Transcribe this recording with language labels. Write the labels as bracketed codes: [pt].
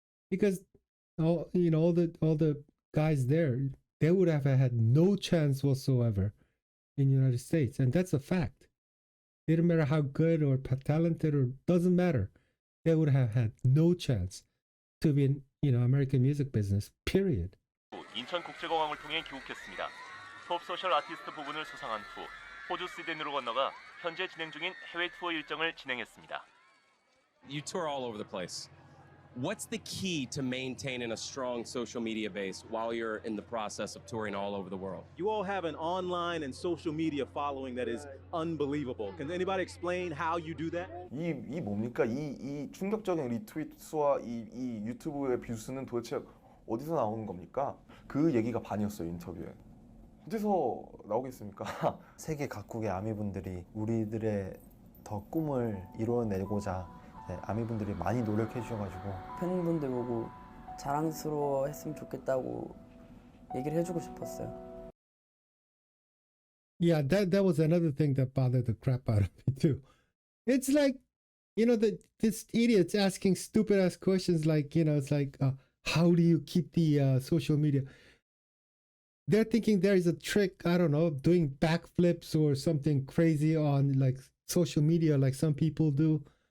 [en] Because all the guys there, they would have had no chance whatsoever in the United States, and that's a fact. It didn't matter how good or talented, or doesn't matter, they would have had no chance to be in, you know, American music business. Period. [ko] 인천국제공항을 통해 귀국했습니다. 톱 소셜 아티스트 부분을 수상한 후 호주 시드니로 건너가 현재 진행 중인 해외 투어 일정을 진행했습니다. [en] You tour all over the place. What's the key to maintaining a strong social media base while you're in the process of touring all over the world? You all have an online and social media following that is unbelievable. Can anybody explain how you do that? [ko] 이 뭡니까? 이 충격적인 리트윗 수와 이 유튜브의 뷰수는 도대체 어디서 나오는 겁니까? 그 얘기가 반이었어요, 인터뷰에. 어디서 나오겠습니까? 세계 각국의 아미분들이 우리들의 더 꿈을 이뤄내고자, 네, 아미분들이 많이 노력해 주셔가지고 팬분들 보고 자랑스러워했으면 좋겠다고 얘기를 해주고 싶었어요. [en] Yeah, that was another thing that bothered the crap out of me too. It's like, you know, this idiot's asking stupid ass questions like, you know, it's like, how do you keep the social media? They're thinking there is a trick, I don't know, doing backflips or something crazy on like social media like some people do.